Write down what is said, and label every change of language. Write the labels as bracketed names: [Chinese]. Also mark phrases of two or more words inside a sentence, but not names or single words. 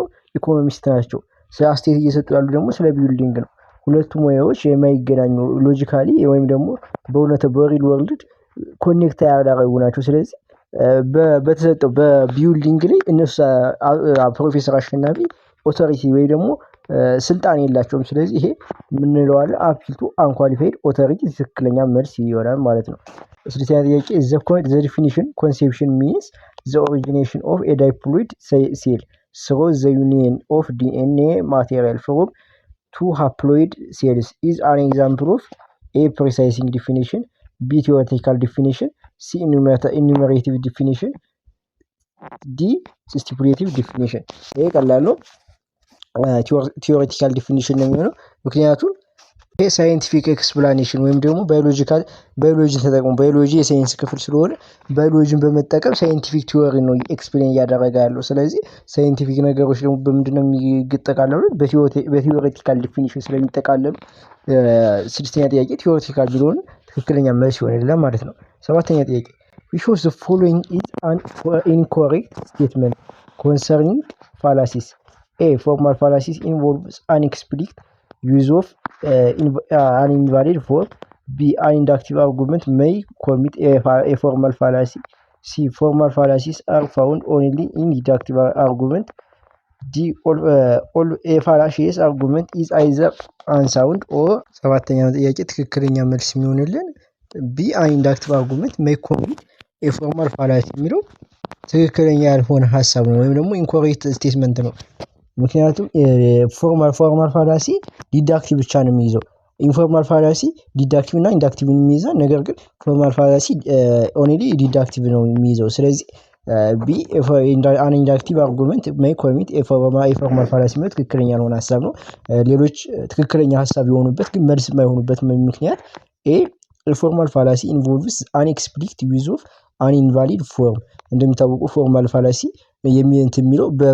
[Amharic] ኢኮኖሚስት ናቸው። ስለ አስተያየት እየሰጡ ያሉ ደግሞ ስለ ቢልዲንግ ነው። ሁለቱም ሙያዎች የማይገናኙ ሎጂካሊ ወይም ደግሞ በእውነቱ [English] በreal world [Amharic] ኮኔክት ያደረጉ ናቸው። ስለዚህ በተሰጠው በቢልዲንግ ላይ እነሱ ፕሮፌሰር አሸናፊ ኦቶሪቲ ወይ ደግሞ ስልጣን የላቸውም። ስለዚህ ይሄ ምን እንለዋለን? [English] appeal to unqualified authority [Amharic] ትክክለኛ መልስ ይሆናል ማለት ነው። ስለዚህ ጥያቄ [English] the definition conception means the origination of a diploid cell through the union of DNA material from two haploid cells is an example of A precising definition, B theoretical definition, C enumerative definition, D stipulative definition። [Amharic] ይሄ ቀላል ነው። [English] theoretical definition [Amharic] ነው የሚሆነው። ምክንያቱም ይሄ [English] scientific explanation [Amharic] ወይም ደግሞ ባዮሎጂን ተጠቅሞ ባዮሎጂ የሳይንስ ክፍል ስለሆነ ባዮሎጂን በመጠቀም [English] scientific theory [Amharic] ነው ኤክስፕሌን እያደረገ ያለው። ስለዚህ ሳይንቲፊክ ነገሮች ደግሞ በምንድነው የሚጠቃለሉት? [English] በtheoretical definition [Amharic] ስለሚጠቃለሉ ስድስተኛ ጥያቄ ቲዮሬቲካል ቢሆን ትክክለኛ መልስ ይሆናል ማለት ነው። ሰባተኛ ጥያቄ [English] which of the following is an incorrect statement concerning fallacies? A. Formal fallacies involves an explicit use of an invalid form. B. An inductive argument may commit a formal fallacy. C. Formal fallacies are found only in deductive argument. D. All a fallacious argument is either unsound or [Amharic] ሰባተኛው ጥያቄ ትክክለኛ መልስ የሚሆንልን [English] B. An inductive argument may commit a formal fallacy [Amharic] የሚለው ትክክለኛ ያልሆነ ሐሳብ ነው ወይም ደግሞ [English] incorrect statement [Amharic] ነው። ምክንያቱም [English] formal fallacy deductive [Amharic] ብቻ ነው የሚይዘው። [English] informal fallacy [Amharic] ዲዳክቲቭ እና ኢንዳክቲቭ የሚይዘው፣ ነገር ግን [English] formal fallacy only deductive [Amharic] ነው የሚይዘው። ስለዚህ [English] B an inductive argument may commit የformal fallacy [Amharic] ማለት ትክክለኛ ያልሆነ ሐሳብ ነው። ሌሎች ትክክለኛ ሐሳብ የሆኑበት ግን መልስ የማይሆኑበት ምክንያት [English] A formal fallacy involves an explicit use of an invalid form። [Amharic] እንደሚታወቁ [English] formal fallacy [Amharic] የሚለው